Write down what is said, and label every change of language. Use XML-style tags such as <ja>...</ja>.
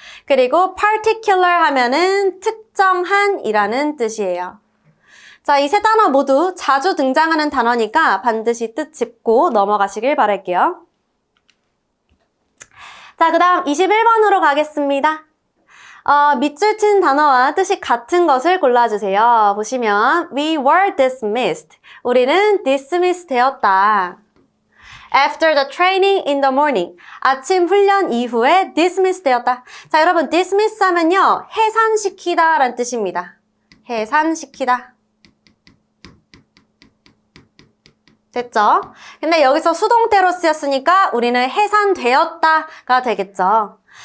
<ko>그리고 particular 하면은 특정한 이라는 뜻이에요. 자, 이 세 단어 모두 자주 등장하는 단어니까 반드시 뜻 짚고 넘어가시길 바랄게요. 자, 그 다음 21번으로 가겠습니다. 밑줄 친 단어와 뜻이 같은 것을 골라주세요. 보시면</ko> <en>We were dismissed.</en> <ko>우리는 dismiss 되었다.</ko> <en>After the training in the morning.</en> <ko>아침 훈련 이후에 dismiss 되었다. 자, 여러분 dismiss 하면요. 해산시키다 라는 뜻입니다. 해산시키다. 됐죠? 근데 여기서 수동태로 쓰였으니까 우리는 해산되었다가 되겠죠.</ko>